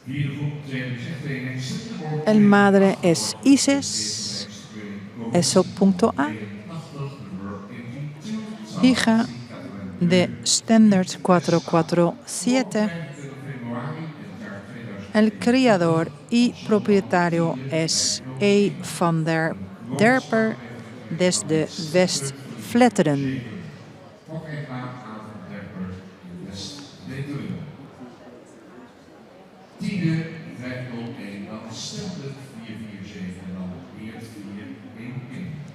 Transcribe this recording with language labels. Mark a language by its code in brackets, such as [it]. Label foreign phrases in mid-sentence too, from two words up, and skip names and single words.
[es] El madre es Isis, eso.a, hija de Standard 447. El criador y propietario es E. van der Derper desde West-Vletteren. [nl] Tide 501, dan Standard 447 en dan Weert 411.